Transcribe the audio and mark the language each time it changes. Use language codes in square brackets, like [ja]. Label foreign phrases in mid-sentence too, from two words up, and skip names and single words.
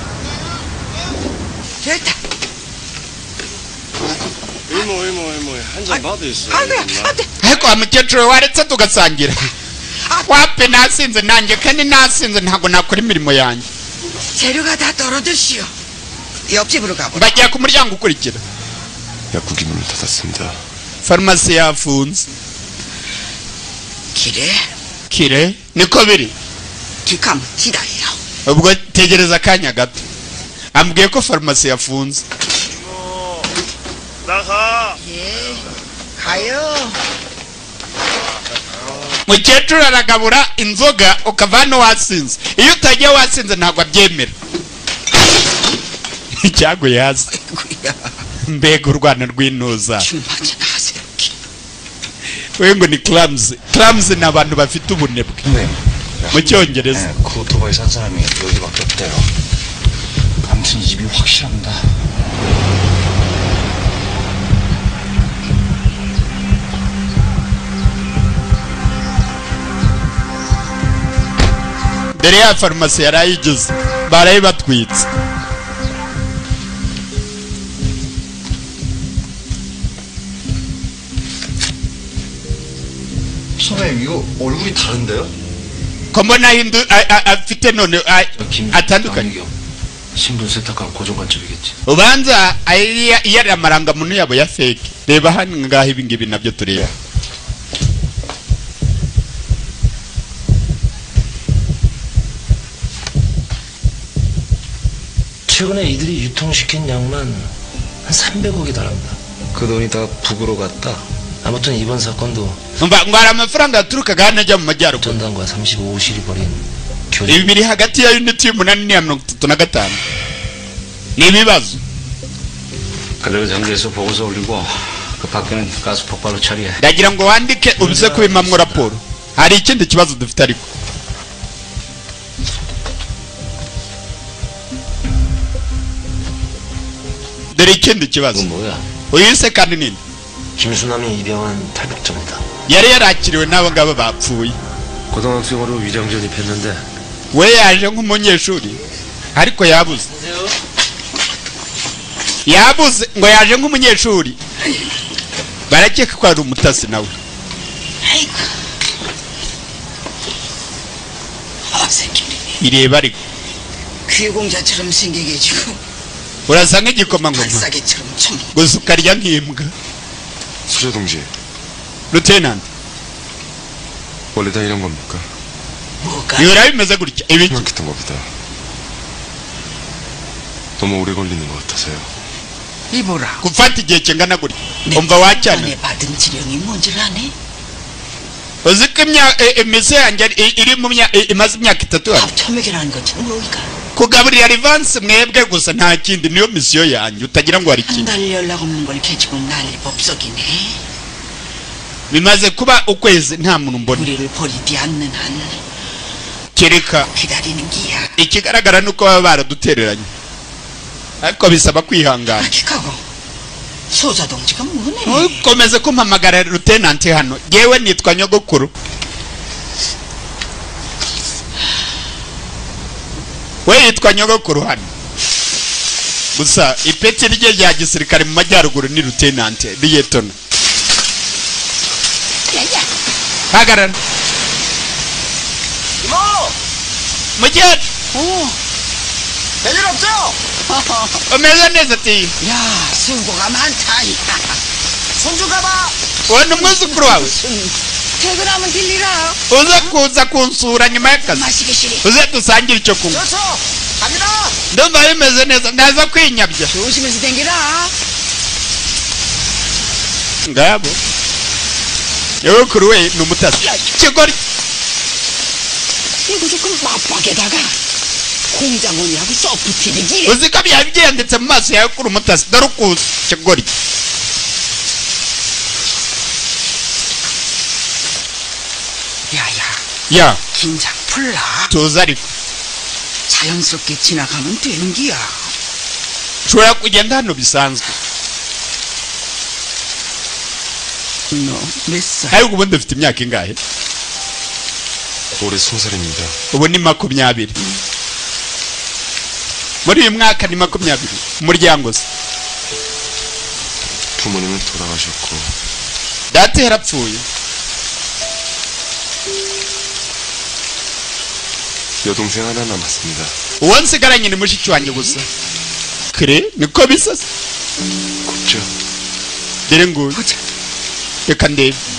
[ko] 의모 한잔 [rw] ariko wa mukecuru waretse tugasangira wape nasinze nanjye kandi nasinze ntabwo nakora imirimo yanjye [ko] 재료가 다 떨어졌시오. 옆집으로 가보라. [rw] bajya ku muryango ukurikira [ko] 약국이 문을 닫았습니다. [rw] farumasi yafunze kire niko biri [ko] 기캄 기다려. [rw] ubwo tegereza akanya gato ambwiye ko farumasi yafunze [ko] 나가. 예. 가요. [rw] mukecuru aragabura inzoga ukava hano wasinze iyo utagiye wasinze ntabwo abyemera icyaguye hasi mbega urwana rw'intuza we ngo ni clumsy ni abantu bafite ubunebwe mu cyongereza [ko] 그 오토바이 산 사람이 여기밖에 없대요. 아무튼 이 집이 확실합니다. [rw] mbere ya farumasi yari ayigize barayibatwitse [ko] 선생님 이거 얼굴이 다른데요? [rw] ko mbona afite none atandukanye [ko] 신분 세탁한 고정관점이겠지. [rw] ubanza yari amarangamuntu yabo ya fake reba hano ngaho ibi ngibi nabyo tureba [ko] 최근에 이들이 유통시킨 양만 한 300억이 달합니다. 그 돈이 다 북으로 갔다. 아무튼 이번 사건도 [rw] ngo hari amafaranga yaturukaga hano ajya mu majyaruguru [ko] 전당과 35실이 벌인 [rw] ibi biri hagati ya unit y'umunani n'iya 35 ni ibibazo [ko] 그대로 정리해서 보고서 올리고 그 밖에는 가스 폭발로 처리해. [rw] ndagira ngo wandike ubize kubimamwo raporo hari ikindi kibazo dufite ariko dore ikindi kibazo uyise kandi nini [ko] 김수남이 입양한 탈북자입니다. [rw] yari yarakiriwe n'abo ngabo bapfuye [ko] 고등학생으로 위장 전입했는데 [rw] we yaje nk'umunyeshuri ariko yabuze ngo yaje nk'umunyeshuri barakeka ko ari umutasi nawe ireba ariko [ko] 귀공자처럼 생기게 해주고 [rw] urasa nk'igikomangoma [ko] 발사기처럼 좀 [rw] gusa ukarya nk'imbwa [ko] 수저 동지 루테인한테 원래 다 이런 겁니까? [rw] 이거라 bimeze gutya ibiki [ko] 생각했던 것보다 너무 오래 걸리는 것 같아서요. 이보라 [rw] gufata igihe kingana gutya umva wacyana [ko] 받은 지령이 뭔지 아네? [rw] uzi ko imise yanjye iri mu imaze imyaka 3 hano [ko] 처먹이라는 거지 뭐이가 [rw] kugaburira advance mwebwe gusa nta kindi niyo misiyo yanjye utagira ngo hari kindi [ko] 달 연락 없는 걸 개지고 난리 법석이네. [rw] bimaze kuba ukwezi nta muntu mbona [ko] 우리를 버리지 않는 한 [rw] kereka [ko] 기다리는 기야. [rw] ikigaragara nuko baba baradutereranye ariko bisaba kwihangana [ko] 소자 동지가 뭐네? [rw] komeze kumpamagara lieutenant hano yewe nitwa nyogokuru we yitwa nyogokuru hano gusa ipeti rye rya gisirikare mu majyaruguru ni lieutenant liyetona hagarara [ko] 이모! [rw] mujyana [ko] 별일 없죠? [rw] umeze neza ati [ko] 야 수고가 많다. 손주 가봐. [rw] wowe umwuzukuru wawe [ko] 퇴근하면 들리라. [rw] uza kuza kunsura nyuma y'akazi uze dusangire icyo kunywa [ko] 좋죠. 갑니다. [rw] ndumva bimeze neza ndaza kwinyabya [ko] 조심해서 댕기라. [rw] ngabo nyogokuru we ni umutasi kigori [ko] 이거 조금 맞박에다가 공장원이하고 서프티비기. [rw] uzi ko byari byanditse mu maso yawe kuri umutasi dore ukuza kigori [ko] 야야. 야 긴장 풀라. [rw] tuza ariko [ko] 자연스럽게 지나가면 되는 기야. [rw] ushobora kugenda hano bisanzwe [ko] 너몇 살? [rw] ariko ubundi ufite imyaka ingahe [ko] 올해 20살입니다. [rw] ubu ni 20 muri uyu mwaka ni 20 umuryango se [ko] 부모님은 돌아가셨고 [rw] data yarapfuye. [ko] 여동생 하나 남았습니다. [rw] uwo nsigaranye ni mushiki wanjye gusa. 그래? niko bisa? [ko] 곱죠. [rw] dore nguyu. reka ndebe.